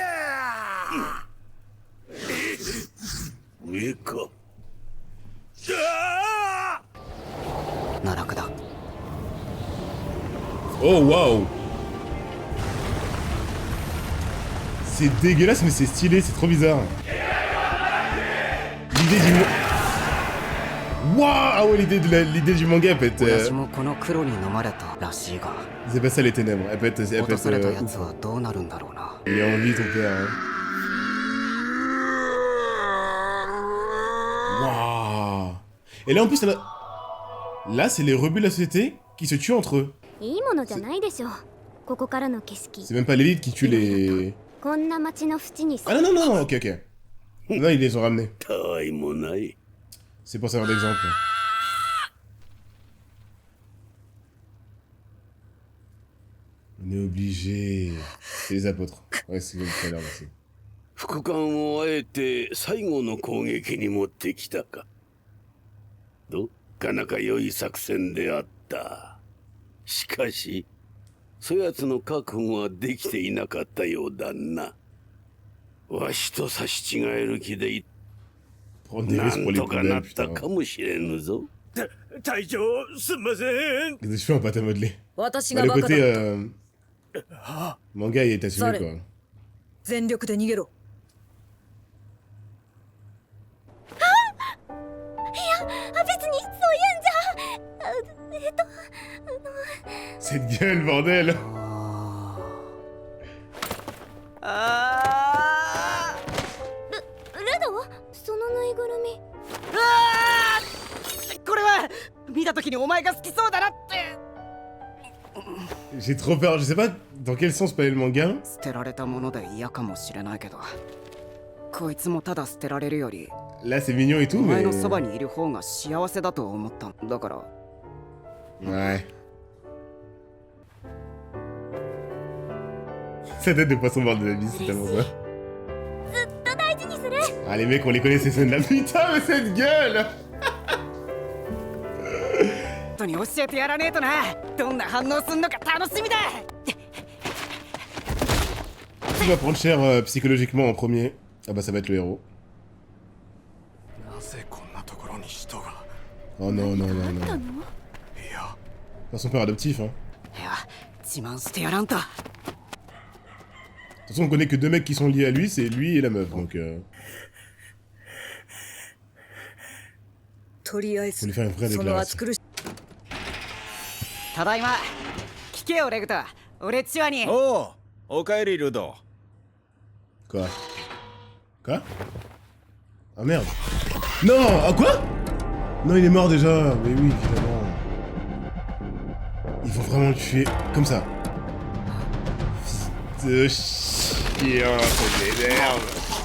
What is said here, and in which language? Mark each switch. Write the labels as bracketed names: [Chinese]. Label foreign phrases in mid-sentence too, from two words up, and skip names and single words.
[Japanese] 上か。奈落だ。 [French] Oh waouh! C'est dégueulasse mais c'est stylé, c'est trop bizarre. L'idée du monde. Waouh! Ah ouais, l'idée du manga, elle peut être... [Japanese] 親父もこの黒に飲まれたらしいが [French] C'est pas ça les ténèbres, elle peut être... [Japanese] 落とされたや [French] ouf. [Japanese] つはどうなるんだろうな [French] Il a envie ton père, hein. Waouh! Et là en plus, là c'est les rebuts de la société qui se tuent entre eux. [Japanese] いいものじゃないでしょう。ここからの景色。 [French] C'est même pas l'élite qui tue les... [Japanese] こんな街の縁に [French] Ah non, non, non, ok, ok. Non, ils les ont ramenés. [Japanese] たわいもない。 [French] C'est pour servir d'exemple. On est obligé. C'est les apôtres. Ouais, c'est comme tout à l'heure, merci. [Japanese] 副官をあえて最後の攻撃に持ってきたか。どっかなか良い作戦であった。しかし、そやつの覚悟はできていなかったようだな。わしと差し違える気でい [French] Prendre des [Japanese] な [French] risques pour [Japanese] ん [French] les [Japanese] とか [French] poubelles, [Japanese] なった [French] putain. [Japanese] かもしれぬぞ。隊長すんません [French] Les cheveux en pâte à modeler. [Japanese] 私 [French] Bah, [Japanese] が [French] le [Japanese] バカだ [French] côté [Japanese] った [French] manga, il est assumé, Sale. quoi. [Japanese] 全力で逃げろ。あ、別にそういうんじゃ。 [French] Cette gueule, bordel! [Japanese] あルドそのぬいぐるみ。これは見た時にお前が好きそうだなって [French] J'ai trop peur, je sais pas dans quel sens peut aller le manga. [Japanese] 捨てられたもので嫌かもしれないけどこいつもただ捨てられるより [French] Là, c'est mignon et tout, [Japanese] お前 [French] mais... [Japanese] のそばにいる方が幸せだと思ったんだから [French] Ouais. Sa tête de poisson mort de la vie, c'est tellement ça. [Japanese] ずっと大事にする。 [French] Ah, les mecs, on les connaît ces scènes-là. Putain, mais cette gueule! [Japanese] 本当に教えてやらねえとなどんな反応すんのか楽しみだ [French] Qui va prendre cher psychologiquement en premier? Ah bah ça va être le héros. [Japanese] なぜこんなところに人が [French] Oh non, non, non, non. [Japanese] いや [French] Pas son père adoptif, hein. [Japanese] いや自慢してやらんと [French] De toute façon, on connaît que deux mecs qui sont liés à lui, c'est lui et la meuf, donc [Japanese] とりあえ [French] faut [Japanese] ず [French] lui faire une vraie [Japanese] その暑 [French] déclaration. [Japanese] 苦しただいま聞けよレグタ俺チワにおうおかえりルド [French] Quoi? Quoi? Ah merde. Non! Ah quoi? Non, il est mort déjà. Mais oui, évidemment. Ils vont vraiment le tuer comme ça. Fils de chien, ça m'énerve.